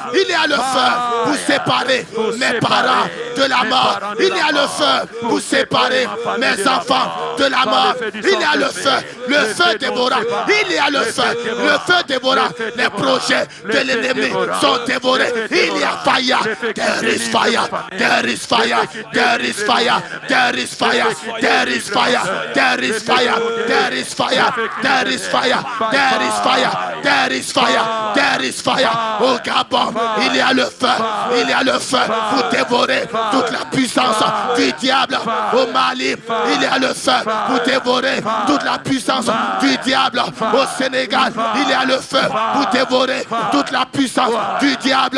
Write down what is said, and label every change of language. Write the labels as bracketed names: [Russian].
[French] Il y a le feu pour séparer mes parents de la mort. Il y a le feu pour séparer mes enfants de la mort. Il y a le feu dévorant. Il y a le feu dévorant. Les projets de l'ennemi sont dévorés. Il y a [English] fire. There is fire. There is fire. There is fire. There is fire. There is fire. There is fire. There is fire. There is fire. fire, there is fire, there is fire, there is fire. [French] Au Gabon, il y a le feu, il y a le feu pour dévorer toute la puissance du diable. Au Mali, il y a le feu pour dévorer toute la puissance du diable. Au Sénégal, il y a le feu pour dévorer toute la puissance du diable.